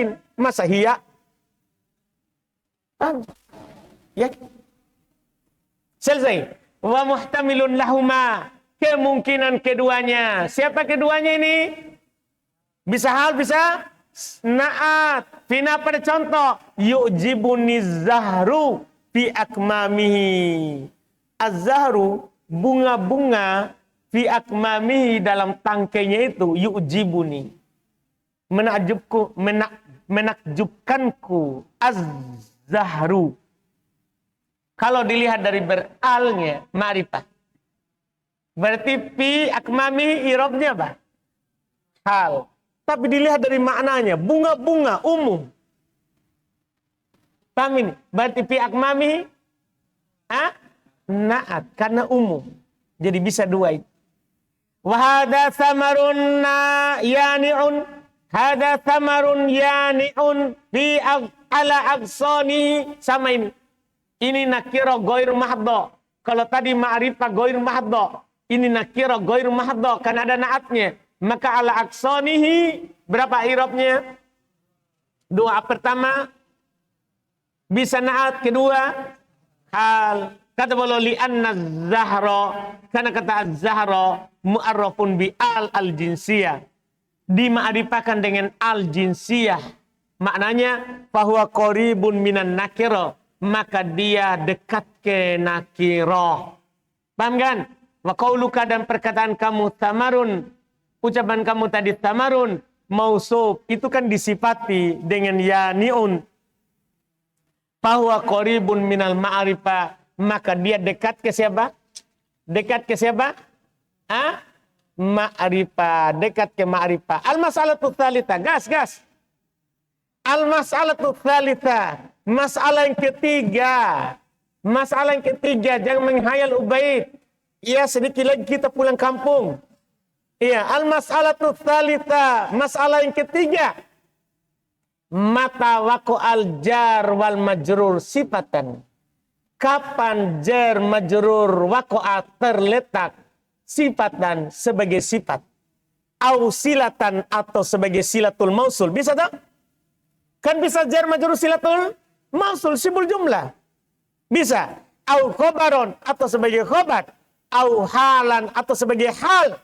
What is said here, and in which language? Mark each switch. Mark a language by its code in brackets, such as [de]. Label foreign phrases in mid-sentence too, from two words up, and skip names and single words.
[id] Masa hiya? Ya. Selesai. [ar] Wa muhtamilun lahuma, [id] kemungkinan keduanya. Siapa keduanya ini? Bisa hal, bisa naat. Fina pada contoh, [ar] yu'jibuni zahru fi akmamihi. [id] Az-zahru, bunga-bunga, [ar] fi akmamihi, [id] dalam tangkainya itu, yu'jibuni, menakjubkanku. Az-zahru, kalau dilihat dari beralnya ma'rifah, berarti [ar] fi akmamihi [id] irobnya apa? Hal. Tapi dilihat dari maknanya, bunga-bunga umum. Paham ini? Berarti [ar] fi akmamihi [id] naat, karena umum. Jadi bisa dua itu. [ar] Wahada samarun yani'un, hada samarun yani'un fi ala aqsani, [id] sama ini. Ini [ar] nakira ghair mahdhah. [id] Kalau tadi [ar] ma'rifah ghair mahdhah, [id] ini [ar] nakira ghair mahdhah [id] karena ada naatnya. Maka [ar] ala aqsanihi, [id] berapa i'rabnya? Dua. Pertama bisa naat, kedua hal. Kata beliau [ar] li'anna zahra, [id] karena kata az-zahra [ar] mu'arrafun bi al-jinsiyah, [id] dima'rifahkan dengan al-jinsiyah. [ar] Maknanya fahuwa qaribun minan nakira, [id] maka dia dekat ke nakira. Paham kan? [ar] Wa qauluka, [id] dan perkataan kamu tamarun, ucapan kamu tadi [ar] tamarun mausuf, [id] itu kan disifati dengan yani'un. [ar] Fahuwa qaribun minal ma'rifah, [id] maka dia dekat ke siapa? Dekat ke siapa? Ma'rifah, dekat ke ma'rifah. [ar] Al-mas'alatu tsalitsah, gas. Al-mas'alatu tsalitsah, [id] masalah yang ketiga. Masalah yang ketiga, jangan menghayal Ubaid. Iya, sedikit lagi kita pulang kampung. Iya, [ar] al-mas'alatu tsalitsah, [id] masalah yang ketiga. [ar] Mata waqa'al jar wal majrur sifatan. [id] Kapan [ar] jar majrur waqa'a [id] terletak sifatan sebagai sifat, [ar] au silatan [id] atau sebagai [ar] silatul mausul, [id] bisa tak? Kan bisa [ar] jar majrur silatul mausul, sibul jumlah. [id] Bisa. [ar] Au khobaron, [id] atau sebagai khobar. [ar] Au halan, [id] atau sebagai hal.